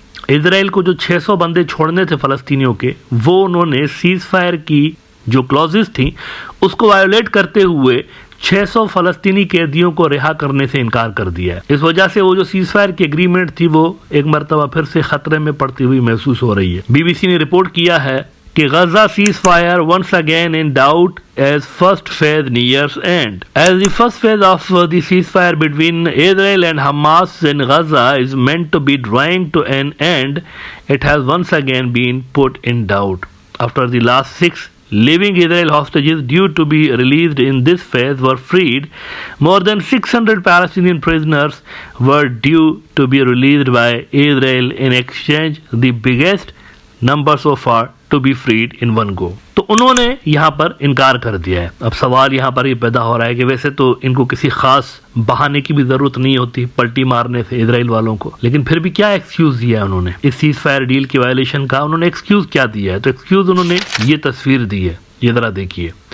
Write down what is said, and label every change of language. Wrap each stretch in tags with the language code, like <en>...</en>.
<hi>Israel को जो 600 बंदे छोड़ने थे फ़लस्तीनियों के, वो उन्होंने सीज़ फायर की जो क्लॉजेस थी उसको वायोलेट करते हुए 600 फ़लस्तीनी कैदियों को रिहा करने से इनकार कर दिया है। इस वजह से वो जो सीज़ फायर की एग्रीमेंट थी वो एक मरतबा फिर से खतरे में पड़ती हुई महसूस हो रही है। बीबीसी ने रिपोर्ट किया है कि</hi> <en>Gaza ceasefire once again in doubt as first phase nears end. As the first phase of the ceasefire between Israel and Hamas in Gaza is meant to be drawing to an end, it has once again been put in doubt. After the last 6 living Israel hostages due to be released in this phase were freed, more than 600 Palestinian prisoners were due to be released by Israel in exchange, the biggest number so far to be freed in one go.</en> <hi>तो उन्होंने यहाँ पर इनकार कर दिया है। अब सवाल यहाँ पर ये पैदा हो रहा है कि वैसे तो इनको किसी खास बहाने की भी ज़रूरत नहीं होती पलटी मारने से इजराइल वालों को, लेकिन फिर भी क्या एक्सक्यूज़ दिया है उन्होंने इस सीज़ फायर डील की वायलेशन का? उन्होंने एक्सक्यूज़ क्या दिया है? तो एक्सक्यूज़ उन्होंने ये तस्वीर दी है, ये ज़रा देखिए।</hi>